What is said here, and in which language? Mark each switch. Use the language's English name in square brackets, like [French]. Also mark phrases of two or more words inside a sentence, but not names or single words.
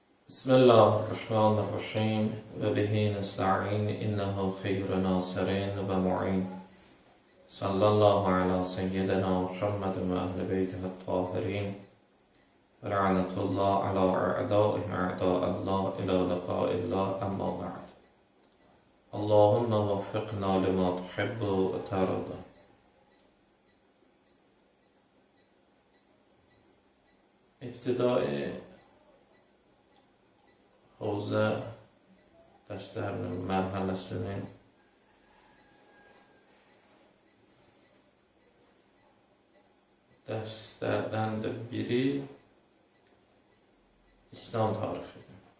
[Arabic] بسم الله الرحمن الرحيم وبه نستعين إنه خير ناصر ومعين صلى الله على سيدنا محمد وأهل بيته الطاهرين ولعنة الله على أعدائهم أعداء الله إلى لقاء الله أما بعد اللهم وفقنا لما تحب وترضى. [Azerbaijani] İbtidai Havza dərslərinin mərhələsinin dərslərdən də biri İslam tarixidir.